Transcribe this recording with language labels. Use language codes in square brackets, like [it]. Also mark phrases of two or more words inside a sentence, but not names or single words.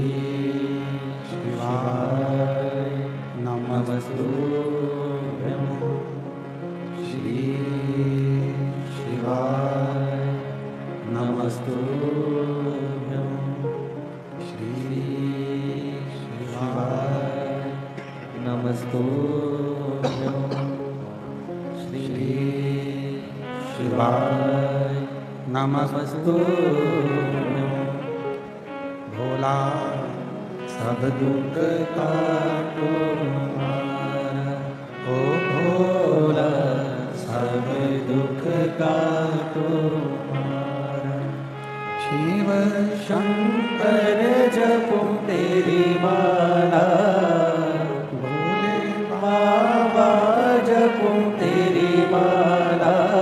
[sa] शिवाय नमस्तु श्री शिवाय नमस्तु श्री शिवाय नमस्तु शिवाय नमस्तु। [hi] भोला सब दुख काटो हमारा, ओ भोला सब दुख काटो हमारा। शिव शंकर जपो तेरी माला, भोले बाबा जपो तेरी माला।